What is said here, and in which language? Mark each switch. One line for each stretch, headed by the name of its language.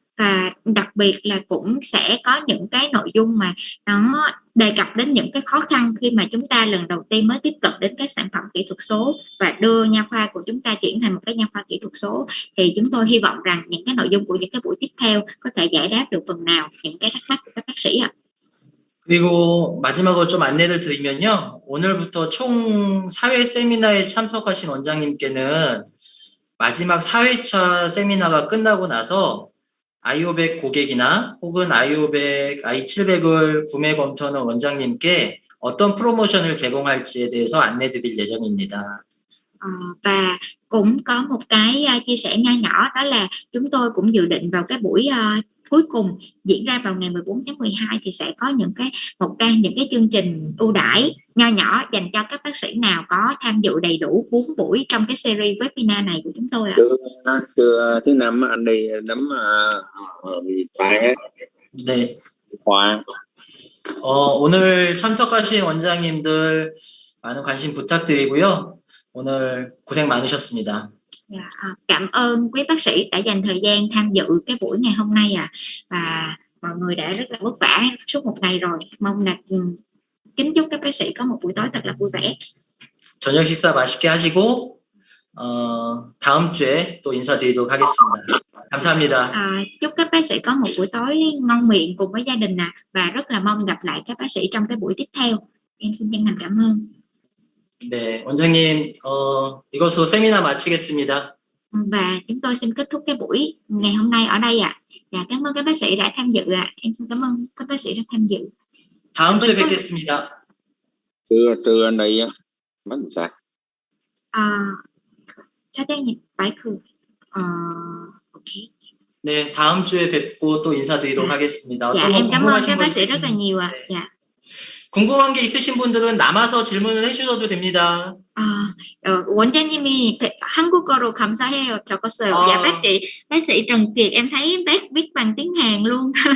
Vietnamese: Và đặc biệt là cũng sẽ có những cái nội dung mà nó đề cập đến những cái khó khăn khi mà chúng ta lần đầu tiên mới tiếp cận đến các sản phẩm kỹ thuật số và đưa nha khoa của chúng ta chuyển thành một cái nha khoa kỹ thuật số. Thì chúng tôi hy vọng rằng những cái nội dung của những cái buổi tiếp theo có thể giải đáp được phần nào những cái thắc mắc của các bác sĩ ạ.
Korean: 그리고 마지막으로 좀 안내를 드리면요. 오늘부터 총 4회 세미나에 참석하신 원장님께는 마지막 4회차 세미나가 끝나고 나서 i500 고객이나 혹은 i500, i700을 구매 검토하는 원장님께 어떤 프로모션을 제공할지에 대해서 안내 드릴 예정입니다.
Vietnamese: Và cũng có một cái chia sẻ nho nhỏ, đó là chúng tôi cũng dự định vào cái buổi cuối cùng diễn ra vào ngày 14 tháng 12 thì sẽ có những cái chương trình ưu đãi nho nhỏ dành cho các bác sĩ nào có tham dự đầy đủ 4 buổi trong cái series webinar này của chúng tôi ạ. Trưa thứ năm anh đi nắm
Korean: 네. khoa. 오늘 참석하신 원장님들 많은 관심 부탁드리고요. 오늘 고생 많으셨습니다.
Vietnamese: Cảm ơn quý bác sĩ đã dành thời gian tham dự cái buổi ngày hôm nay và mọi người đã rất là vất vả suốt một ngày rồi. Mong là kính chúc các bác sĩ có một buổi tối thật là vui vẻ.
Korean: 저녁 식사 맛있게 하시고 다음 주에 또 인사드리도록 하겠습니다. 감사합니다.
Vietnamese: Chúc các bác sĩ có một buổi tối ngon miệng cùng với gia đình và rất là mong gặp lại các bác sĩ trong cái buổi tiếp theo. Em xin chân thành cảm ơn.
Korean: 네, 원장님, 이것으로 세미나 마치겠습니다.
Vietnamese: Và chúng tôi xin kết thúc cái buổi ngày hôm nay ở đây ạ. Và cảm ơn các bác sĩ đã tham dự ạ. Em xin cảm ơn các bác sĩ đã tham dự.
Korean: 다음 주에 뵙겠습니다. Trưa anh đi bánh sạc. 차장님 마이크. 오케이. 네, 다음 주에 뵙고 또 인사드리도록 하겠습니다.
Vietnamese: Dạ, em cảm ơn các bác sĩ rất là nhiều ạ. Dạ.
Korean: 궁금한 게 있으신 분들은 남아서 질문을 해주셔도 됩니다. 원장님이 한국어로 감사해요 적었어요.
Vietnamese: Dạ bác sĩ Trần Kiệt, em thấy bác viết bằng tiếng Hàn luôn.